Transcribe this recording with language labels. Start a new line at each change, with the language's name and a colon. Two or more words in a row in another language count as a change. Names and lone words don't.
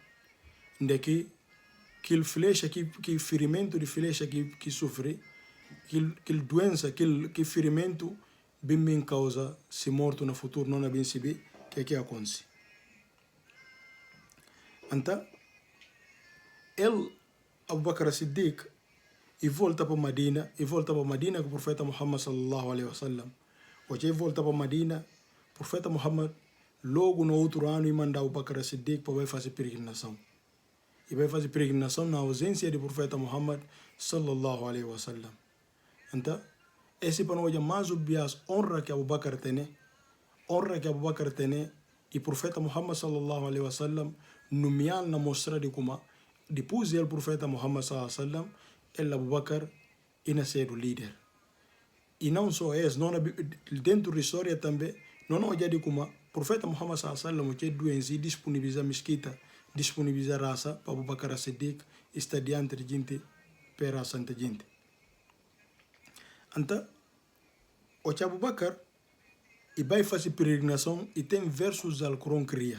Portuguese: Daqui, aquele flecha, que ferimento de flecha que sofre, aquele doença, aquele ferimento, bem causa se morto no futuro, não é bem saber o que acontece. Então, ele, Abu Bakr Siddiq, e volta para Madina com o profeta Muhammad
Arabic: صلى الله عليه وسلم.
Portuguese: Hoje volta para Madina, o profeta Muhammad logo no outro ano e manda Abu Bakr Siddiq para fazer peregrinação. E vai fazer peregrinação na ausência do profeta Muhammad
Arabic: صلى الله عليه وسلم.
Portuguese: Então, esse para nós é mais obvias honra que Abu Bakr tem, e o profeta Muhammad
Arabic: صلى الله عليه وسلم
Portuguese: nomear na mostra de como depois do profeta Muhammad
Arabic: صلى الله عليه وسلم
Portuguese: ele Abu Bakr ia ser o líder. E não só isso, dentro da história também, não olha de como o profeta Muhammad
Arabic: صلى الله عليه وسلم
Portuguese: que doença e disponibiliza mesquita, disponibiliza raça para Abu Bakr Siddiq está diante de gente para a santa gente. Então, o Abu Bakr e vai fazer peregrinação e tem versos do Alcorão que ria.